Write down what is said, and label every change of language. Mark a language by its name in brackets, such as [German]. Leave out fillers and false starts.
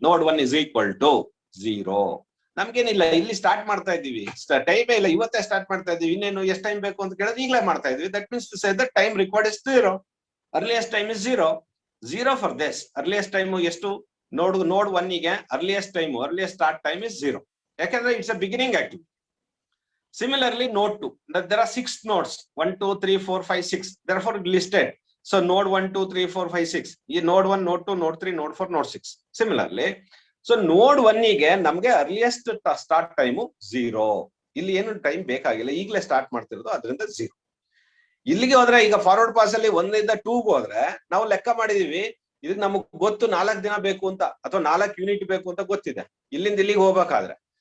[English] Node 1 is equal to 0. [Kannada] ನಮ್ಗೇನಿಲ್ಲ, ಇಲ್ಲಿ start ಮಾಡ್ತಾ ಇದ್ದೀವಿ, ಟೈಮ್ ಇಲ್ಲ, ಇವತ್ತೇ ಸ್ಟಾರ್ಟ್ ಮಾಡ್ತಾ ಇದೀವಿ. ಇನ್ನೇನು ಎಷ್ಟು ಟೈಮ್ ಬೇಕು ಅಂತ ಕೇಳಿದ್ರೆ ಈಗಲೇ ಮಾಡ್ತಾ ಇದೀವಿ. [English] That means to say the time required is 0. Earliest time is 0 for this. Earliest time [Kannada] ಎಷ್ಟು? [English] Node 1 ಗೆ earliest time, earliest start time is 0. ಯಾಕಂದ್ರೆ it's a beginning activity. Similarly, node 2, that there are 6 nodes, 1 2 3 4 5 6, therefore listed. So node 1 2 3 4 5 6, ಈ node 1 node 2 node 3 node 4 node 6. Similarly, so node 1 [Kannada] ಗೆ ನಮಗೆ [English] Earliest start time 0. [Kannada] ಇಲ್ಲಿ ಏನು time ಬೇಕಾಗಿಲ್ಲ, ಈಗಲೇ start ಮಾಡ್ತಿರೋದು, ಅದರಿಂದ 0. ಇಲ್ಲಿಗೆ ಹೋದ್ರೆ ಈಗ ಫಾರ್ವರ್ಡ್ ಪಾಸ್ ಅಲ್ಲಿ 1 ಇಂದ 2 ಹೋದ್ರೆ ನಾವು ಲೆಕ್ಕ ಮಾಡಿದೀವಿ, ಇದಕ್ಕೆ ನಮಗ್ ಗೊತ್ತು 4 ದಿನ ಬೇಕು ಅಂತ, ಅಥವಾ 4 ಯೂನಿಟ್ ಬೇಕು ಅಂತ ಗೊತ್ತಿದೆ ಇಲ್ಲಿಂದ ಇಲ್ಲಿಗೆ ಹೋಗ್ಬೇಕಾದ್ರೆ.